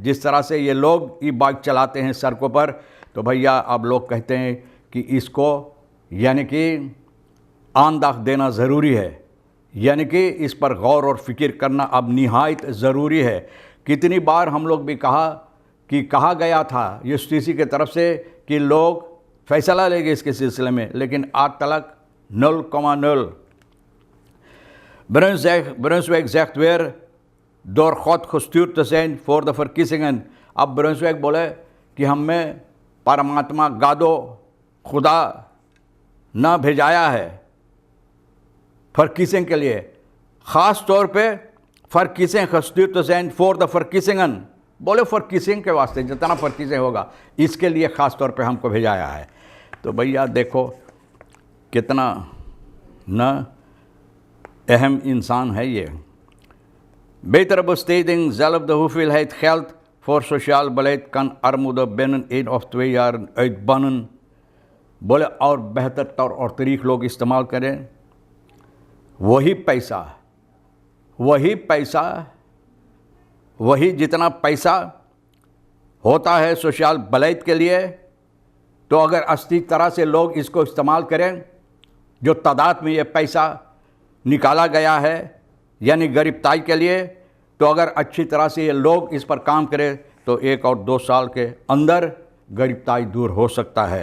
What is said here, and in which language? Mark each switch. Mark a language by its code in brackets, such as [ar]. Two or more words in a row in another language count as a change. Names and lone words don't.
[hns] जिस तरह से ये लोग ई बाइक चलाते हैं सड़कों पर, तो भैया अब लोग कहते हैं कि इसको यानी कि आंदाख देना ज़रूरी है, यानी कि इस पर गौर और फिक्र करना अब निहायत ज़रूरी है। कितनी बार हम लोग भी कहा गया था यूस्टीसी की तरफ से कि लोग फैसला लेंगे इसके सिलसिले में, लेकिन आज तक 0,0। [nl] Brunswijk zegt weer door God gestuurd te zijn voor de verkiezingen। [hns] अब ब्रुंसविक बोले कि हमें परमात्मा गादो खुदा न भेजाया है फर्किसिंग के लिए, ख़ास तौर पे फर्किसिंग [nl] gestuurd te zijn voor de verkiezingen। [hns] बोले फर्किसिंग के वास्ते जितना फर्किसिंग होगा इसके लिए ख़ास तौर पे हमको भेजाया है। तो भैया देखो कितना न अहम इंसान है ये। [nl] Betere besteding, zelfde hoeveelheid geld voor sociaal beleid kan armoede binnen 1 of 2 jaar uitbannen। [hns] बोले और बेहतर तौर और तरीक़ लोग इस्तेमाल करें, वही जितना पैसा होता है सोशल भलाई के लिए, तो अगर अच्छी तरह से लोग इसको इस्तेमाल करें, जो तादाद में ये पैसा निकाला गया है यानी गरीबताई के लिए, तो अगर अच्छी तरह से ये लोग इस पर काम करें, तो 1 और 2 साल के अंदर गरीबताई दूर हो सकता है।